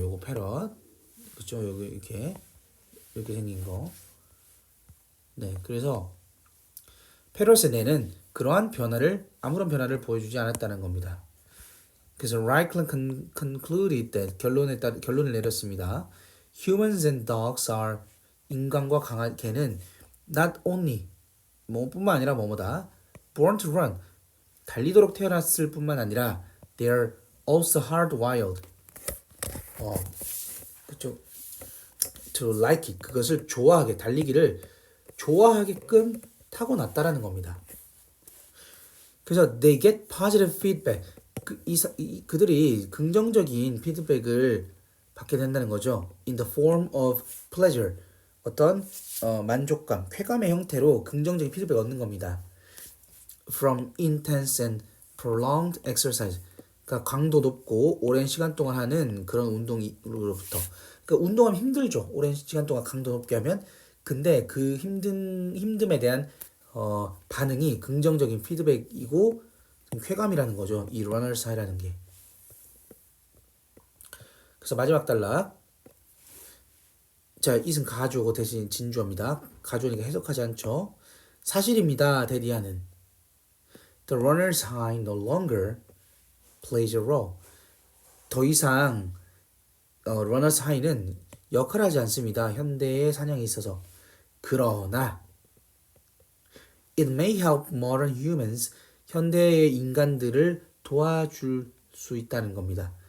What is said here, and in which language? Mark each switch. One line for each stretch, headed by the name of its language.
Korean: 요거 페럿, 그렇죠? 여기 이렇게 생긴 거. 네, 그래서 페럿의 뇌는 그러한 아무런 변화를 보여주지 않았다는 겁니다. 그래서
English: Reichland concluded that,
Korean: 결론을 내렸습니다.
English: Humans and dogs are,
Korean: 인간과 개는
English: not only,
Korean: 뿐만 아니라 뭐뭐다,
English: born to run,
Korean: 달리도록 태어났을 뿐만 아니라
English: they are also hardwired,
Korean: 그쵸?
English: to like it,
Korean: 그것을 달리기를 좋아하게끔 타고났다라는 겁니다. 그래서
English: they get positive feedback,
Korean: 그들이 긍정적인 피드백을 받게 된다는 거죠.
English: In the form of pleasure,
Korean: 어떤 만족감, 쾌감의 형태로 긍정적인 피드백을 얻는 겁니다.
English: From intense and prolonged exercise,
Korean: 그러니까 강도 높고 오랜 시간 동안 하는 그런 운동으로부터. 그러니까 운동하면 힘들죠. 오랜 시간 동안 강도 높게 하면. 근데 그 힘듦에 대한 반응이 긍정적인 피드백이고 쾌감이라는 거죠. 이 runner's high라는 게. 그래서 마지막 단락. 자, 이승 가주어 대신 진주어입니다. 가주어니까 해석하지 않죠. 사실입니다.
English: 데디아는 The runner's high no longer plays a role.
Korean: 더 이상 runner's high는 역할하지 않습니다. 현대의 사냥에 있어서. 그러나
English: it may help modern humans,
Korean: 현대의 인간들을 도와줄 수 있다는 겁니다.